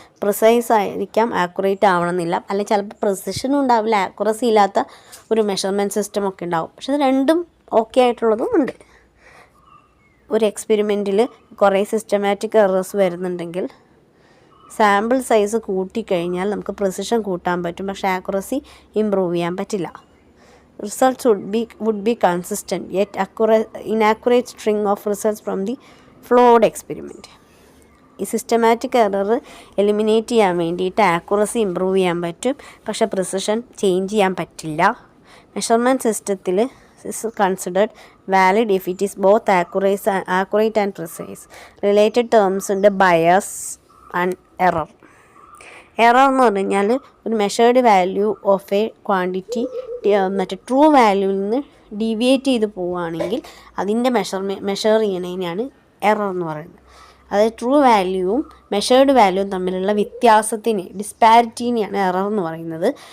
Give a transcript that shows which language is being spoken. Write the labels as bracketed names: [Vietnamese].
[Malayalam] Precise ആയിരിക്കാം, accurate ആവണമെന്നില്ല. അല്ലെങ്കിൽ ചിലപ്പോൾ പ്രിസിഷനും ഉണ്ടാവില്ല, ആക്യുറസി ഇല്ലാത്ത ഒരു മെഷർമെൻറ്റ് സിസ്റ്റം ഒക്കെ ഉണ്ടാവും. പക്ഷെ ഇത് രണ്ടും ഓക്കെ ആയിട്ടുള്ളതും ഉണ്ട്. ഒരു എക്സ്പെരിമെൻറ്റിൽ കുറേ സിസ്റ്റമാറ്റിക് എറേഴ്സ് വരുന്നുണ്ടെങ്കിൽ സാമ്പിൾ സൈസ് കൂട്ടിക്കഴിഞ്ഞാൽ നമുക്ക് പ്രിസിഷൻ കൂട്ടാൻ പറ്റും, പക്ഷേ ആക്യുറസി ഇമ്പ്രൂവ് ചെയ്യാൻ പറ്റില്ല. [English] Results would be consistent, yet inaccurate string of results from the flawed experiment. [Malayalam] ഈ സിസ്റ്റമാറ്റിക് എറർ എലിമിനേറ്റ് ചെയ്യാൻ വേണ്ടിയിട്ട് ആക്യുറസി ഇമ്പ്രൂവ് ചെയ്യാൻ പറ്റും, പക്ഷേ പ്രിസിഷൻ ചേഞ്ച് ചെയ്യാൻ പറ്റില്ല. മെഷർമെൻറ്റ് സിസ്റ്റത്തിൽ [English] is considered valid if it is both accurate and precise. Related terms [Malayalam] ഉണ്ട് [English] bias and error. [Malayalam] എറർ എന്ന് പറഞ്ഞു കഴിഞ്ഞാൽ ഒരു measured value of A quantity മറ്റേ ട്രൂ വാല്യൂവിൽ നിന്ന് ഡീവിയേറ്റ് ചെയ്ത് പോവുകയാണെങ്കിൽ അതിൻ്റെ മെഷർ ചെയ്യണതിനാണ് എറർ എന്ന് പറയുന്നത്. അതായത് ട്രൂ വാല്യൂവും മെഷേർഡ് വാല്യൂവും തമ്മിലുള്ള വ്യത്യാസത്തിന്, ഡിസ്പാരിറ്റീനെയാണ് എറർ എന്ന് പറയുന്നത്.